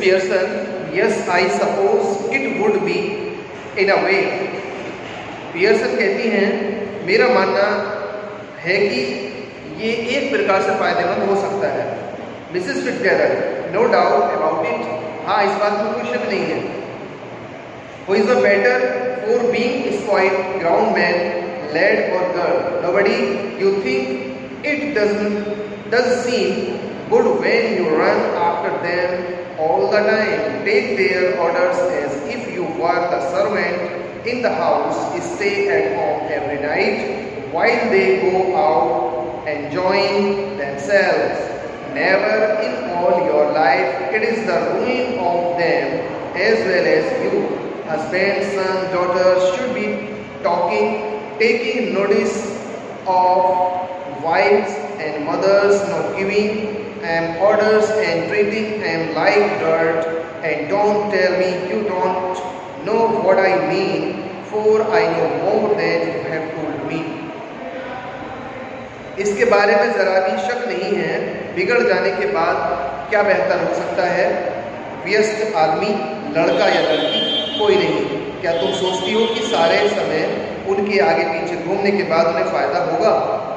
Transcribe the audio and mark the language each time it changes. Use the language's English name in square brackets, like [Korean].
[English] Pearson, yes, I suppose it would be in a way. [Hindi] Pearson कहती हैं, मेरा मानना है कि ये एक प्रकार से फायदेमंद हो सकता है। Mrs फिट्जजेराल्ड, [English] no doubt about it, [Hindi] हाँ इस बात में कोई शक नहीं है। [English] Who is the better for being spoiled, ground man, lad or girl? Nobody. You think it does seem good when you run after them all the time, take their orders as if you were the servant in the house, stay at home every night while they go out enjoying themselves. Never in all your life. It is the ruin of them as well as you. Husbands, sons, daughters should be taking notice of wives and mothers, not giving orders and treating them like dirt. And don't tell me you don't know what I mean, for I know more than you have told me. [Hindi] इसके बारे में ज़रा भी शक नहीं है, बिगड़ जाने के बाद क्या बेहतर हो सकता है? व्यस्त आदमी, लड़का या लड़की, कोई नहीं। क्या तुम सोचती हो कि सारे समय उनके आगे पीछे घूमने के बाद उन्हें फ़ायदा होगा?